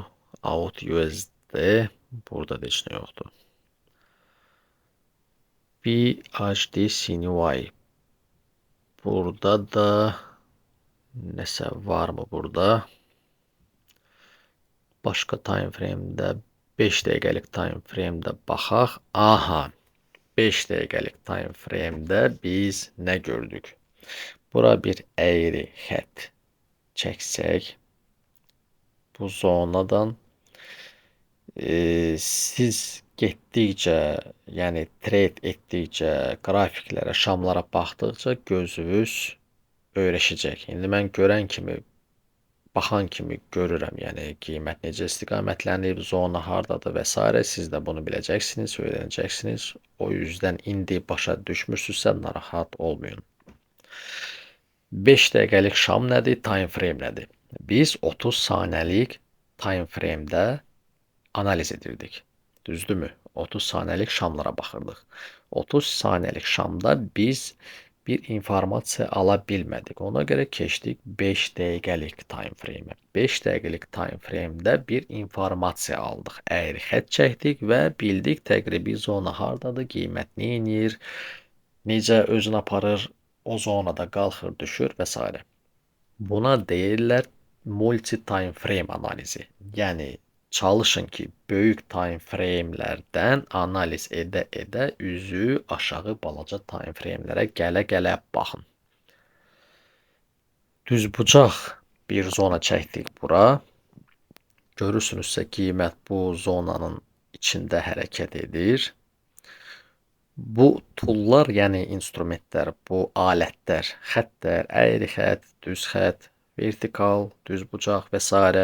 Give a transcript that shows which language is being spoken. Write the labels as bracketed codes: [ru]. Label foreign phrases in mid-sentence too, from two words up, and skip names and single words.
[az] Out USD. Burada da heç nə yoxdur. BHD CNY. Burada da nəsə varmı burada? Başqa [en] time frame-də [az] 5 dəqiqəlik [en] time frame-də [az] baxaq. Aha. 5 dəqiqəlik [en] time frame-də [az] biz nə gördük? Bura bir əyri xətt çəksək, bu zonadan siz getdikcə, yəni trade etdikcə, qrafiklərə, şamlara baxdıqca gözünüz öyrəşəcək. İndi mən görən kimi baxan kimi görürəm, yəni qiymət necə istiqamətlənib, zona hardadır və s. Siz də bunu biləcəksiniz, öyrənəcəksiniz. [tr] O yüzden [az] indi başa düşmürsünüzsə narahat olmayın. 5 dəqiqəlik şam nədir, [en] time frame nədir? [az] Biz 30 saniyəlik [en] time frame'də [az] analiz edirdik. Düzdürmü? 30 saniyəlik şamlara baxırdıq. 30 saniyəlik şamda biz bir informasiya ala bilmədik. Ona görə keçdik 5 dəqiqəlik [en] time frame-ə. [az] 5 dəqiqəlik [en] time frame-də [az] bir informasiya aldıq. Əyri xətt çəkdik və bildik təqribi zona hardadır, qiymət nə edir, necə özünü aparır, o zonada qalxır, düşür və s. Buna deyirlər [en] multi-time frame [az] analizi. Yəni çalışın ki, böyük [en] time frame-lərdən [az] analiz edə üzü aşağı balaca [en] time frame-lərə [az] gələ baxın. Düzbucaq bir zona çəkdik bura. Görürsünüzsə qiymət bu zonanın içində hərəkət edir. Bu tullar, yəni instrumentlər, bu alətlər, xəttlər, əyri xətt, düz xətt, vertikal, düzbucaq və s.